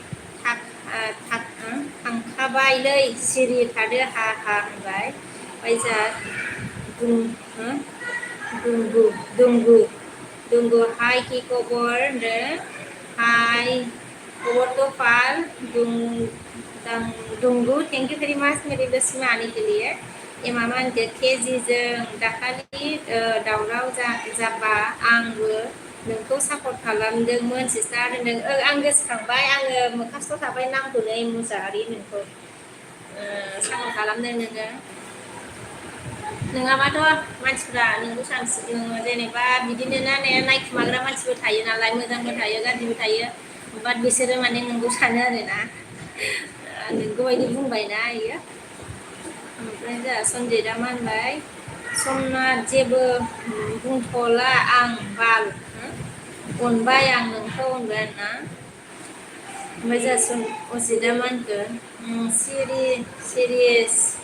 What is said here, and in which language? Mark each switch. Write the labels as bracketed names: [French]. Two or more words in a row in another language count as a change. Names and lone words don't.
[Bodo] थांखाबायलै सिरि थादो हा होनबाय ओमफ्राय जोंहा दुंगु हाय कि खबर होनदों हाय खबर तो पाल दुंगु [English] thank you very much [Hindi] मेरे लिस्ट में आने के लिए ये [Bodo] मामा होनगोन केजिजों दाखालि दावराव जाबा आंबो नोंखौ सापर्ट खालामदोंमोन सिस्टार होनदों आं गोसोखांबाय आङो मोखास्थ' थाबाय नामखौनो मुसाहारि नोंखौ सापर्ट खालामदों नोङो नङाबाथ' मानसिफ्रा नोंखौ नोङो जेनेबा बिदिनो नायखुमाग्रा मानसिबो थायो नालाय मोजांबो थायो गाज्रिबो थायो बाट बिसोरो माने नोंखौ सानो आरोना नोंखौ बायदि बुंबायना इयो ओमफ्राय जोंहा सन्जितआ मा होनबाय समनाथ जेबो बुंथ'ला आं बाल अनबाय आं नोंखौ होनबाय आरोना ओमफ्राय जोंहा अजितआ मा होनगोन सिरियास